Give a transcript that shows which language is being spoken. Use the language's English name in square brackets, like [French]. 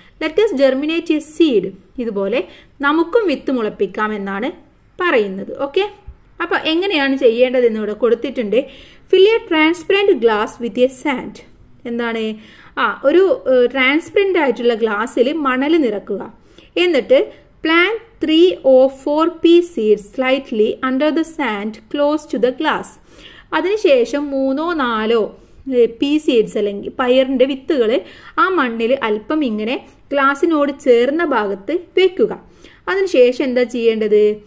[English] Let us germinate a seed. [Malayalam] ഇതുപോലെ നമുക്കും വിത്ത് മുളപ്പിക്കാം എന്നാണ് പറയുന്നത്. ഓക്കെ. അപ്പൊ എങ്ങനെയാണ് ചെയ്യേണ്ടതെന്ന് ഇവിടെ കൊടുത്തിട്ടുണ്ട്. [English] Fill a transparent glass with a sand. [Malayalam] എന്താണ്, ഒരു ട്രാൻസ്പെറന്റ് ആയിട്ടുള്ള ഗ്ലാസ്സിൽ മണൽ നിറക്കുക. എന്നിട്ട് plant [English] 3 or 4 pea seeds slightly under the sand close to the glass. [Malayalam] അതിനുശേഷം 3-4 പീ സീഡ്സ് അല്ലെങ്കിൽ പയറിൻ്റെ വിത്തുകൾ ആ മണ്ണിൽ അല്പം ഇങ്ങനെ ഗ്ലാസിനോട് ചേർന്ന ഭാഗത്ത് വെക്കുക. അതിനുശേഷം എന്താ ചെയ്യേണ്ടത്?